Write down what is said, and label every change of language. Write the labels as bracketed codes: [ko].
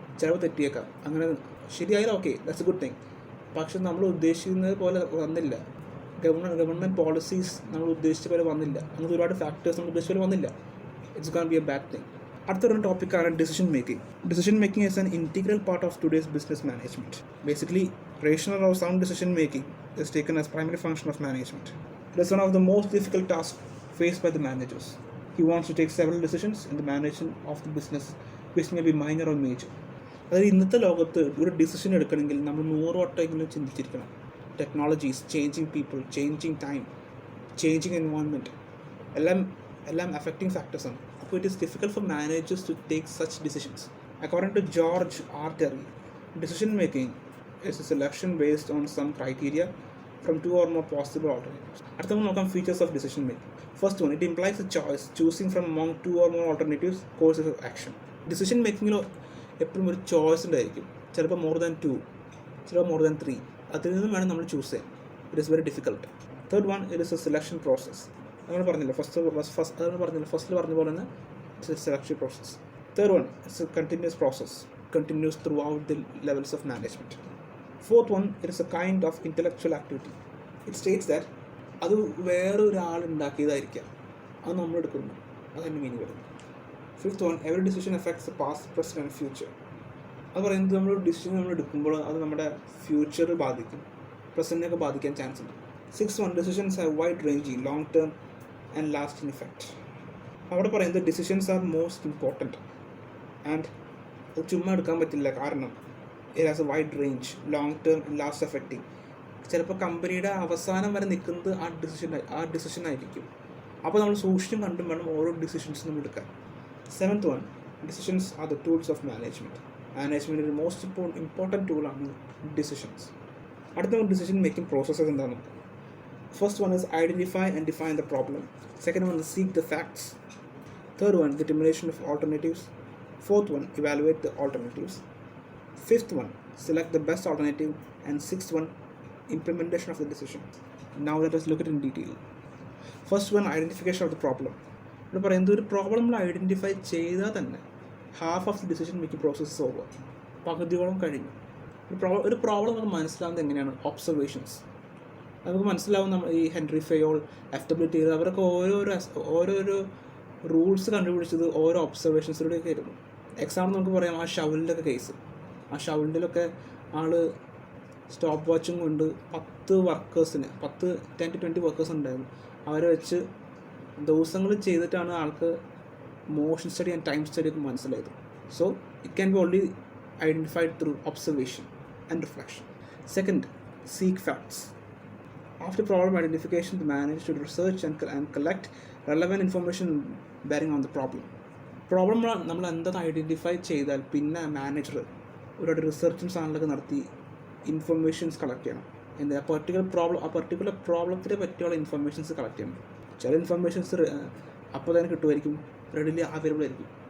[ml] ചിലവ് തെറ്റിയേക്കാം, അങ്ങനെ ശരിയായാലും okay, [en] That's a good thing. [ml] പക്ഷെ നമ്മൾ ഉദ്ദേശിക്കുന്നത് പോലെ വന്നില്ല. ഗവൺമെൻറ് പോളിസീസ് നമ്മൾ ഉദ്ദേശിച്ച പോലെ വന്നില്ല. അങ്ങനത്തെ ഒരുപാട് ഫാക്ടേഴ്സ് നമ്മൾ ഉദ്ദേശിച്ച പോലെ വന്നില്ല. [en] It's gone be a bad thing. [ml] അടുത്തൊരു ടോപ്പിക്കാണ് [en] Decision making. Decision making is an integral part of today's business management. Basically rational or sound decision making is taken as primary function of management. It is one of the most difficult tasks faced by the managers. He wants to take several decisions in the management of the business, which may be minor or major. [ml] അതായത് ഇന്നത്തെ ലോകത്ത് ഒരു decision എടുക്കണമെങ്കിൽ നമ്മൾ 100 വട്ടമെങ്കിലും ചിന്തിച്ചിരിക്കണം. [en] Technologies, changing people, changing time, changing environment എല്ലാം affecting ഫാക്ടേഴ്സാണ്. അപ്പോൾ it is difficult for managers to take such decisions. According to George R Terry, decision making is a selection based on some criteria from 2 or more possible alternatives. [ml] അടുത്ത നമ്മൾ നോക്കാം [en] Features of decision making. First one, it implies a choice choosing from among 2 or more alternatives courses of action. [ml] Decision മേക്കിങ്ങിൽ എപ്പോഴും ഒരു choice ഉണ്ടായിരിക്കും. [en] ചിലപ്പോൾ more than 2, ചിലപ്പോൾ more than 3. [ml] അതിൽ നിന്നും വേണം നമ്മൾ ചൂസ് ചെയ്യാൻ. [en] It is very difficult. Third one, it is a selection process. [ml] നമ്മൾ പറഞ്ഞില്ല ഫസ്റ്റിൽ പറഞ്ഞ പോലെ തന്നെ [en] It's a selection process. Third one, it's a continuous process, continuous throughout the levels of management. Fourth one, it is a kind of intellectual activity. It states that [ml] അത് വേറൊരാൾ ഉണ്ടാക്കിയതായിരിക്കാം, അത് നമ്മൾ എടുക്കുന്നു, അതാണ് മീനിങ് വരുന്നത്. [en] Fifth one, every decision affects the past, present and future. [ml] അത് പറയുന്നത് നമ്മൾ ഡിസിഷൻ നമ്മൾ എടുക്കുമ്പോൾ അത് നമ്മുടെ ഫ്യൂച്ചർ ബാധിക്കും, പ്രസൻറ്റിനൊക്കെ ബാധിക്കാൻ ചാൻസ് ഉണ്ട്. [en] Six one, decisions have wide ranging long term and lasting effect. [ml] അവിടെ പറയുന്നത് decisions are most important and അത് ചുമ്മാ എടുക്കാൻ പറ്റില്ല, കാരണം [en] it has a wide range, long term and last affecting. [ml] ചിലപ്പോൾ കമ്പനിയുടെ അവസാനം വരെ നിൽക്കുന്നത് ആ ഡിസിഷൻ ആയിരിക്കും. അപ്പോൾ നമ്മൾ സൂക്ഷിച്ചും കണ്ടും വേണം ഓരോ ഡിസിഷൻസ് നമ്മൾ എടുക്കാൻ. [en] Seventh one, decisions are the tools of management. [ml] മാനേജ്മെൻറ്റിൻ്റെ most important ടൂളാണ് ഡിസിഷൻസ്. അടുത്ത ഡിസിഷൻ മേക്കിംഗ് പ്രോസസ്സസ് എന്താണെന്ന്. [en] First one is identify and define the problem. Second one is seek the facts. Third one, determination of alternatives. Fourth one, evaluate the alternatives. Fifth one, select the best alternative. And sixth one, implementation of the decision. Now let us look at it in detail. First one, identification of the problem. [ml] ഇവിടെ പറയുന്നത് ഒരു problem നമ്മൾ identify ചെയ്താൽ തന്നെ [en] half of the decision making process over, [ml] പകുതിയോളം കഴിഞ്ഞു. ഒരു problem നമുക്ക് മനസ്സിലാവുന്നത് എങ്ങനെയാണ്? ഒബ്സർവേഷൻസ്. നമുക്ക് മനസ്സിലാവും. നമ്മൾ ഈ ഹെൻറി ഫയോൾ, FW ടീർ, അവരൊക്കെ ഓരോരോ റൂൾസ് കണ്ടുപിടിച്ചത് ഓരോ ഒബ്സർവേഷൻസിലൂടെയൊക്കെ ആയിരുന്നു. എക്സാമ്പിൾ നമുക്ക് പറയാം ആ ഷവലിൻ്റെ ഒക്കെ കേസ്. ആ ഷവലിൻ്റെലൊക്കെ ആൾ സ്റ്റോപ്പ് വാച്ചും കൊണ്ട് 10 വർക്കേഴ്സിന് 10 to 20 വർക്കേഴ്സ് ഉണ്ടായിരുന്നു. അവരെ വെച്ച് ദിവസങ്ങൾ ചെയ്തിട്ടാണ് ആൾക്ക് motion study and time study ഒക്കെ മനസ്സിലായത്. [en] So it can be only identified through observation and reflection. Second, seek facts. After problem identification, the manager should research and collect relevant information bearing on the problem. [ml] Problem നമ്മൾ എന്താണ് identify ചെയ്താൽ പിന്നെ manager ഒരുപാട് റിസർച്ചും സാധനങ്ങളൊക്കെ നടത്തി informations collect ചെയ്യണം. എന്താ particular പ്രോബ്ലത്തിനെ പറ്റിയുള്ള ഇൻഫർമേഷൻസ് കളക്ട് ചെയ്യണം. ചില ഇൻഫർമേഷൻസ് അപ്പോൾ തന്നെ കിട്ടുമായിരിക്കും, റെഡിലി അവൈലബിൾ ആയിരിക്കും.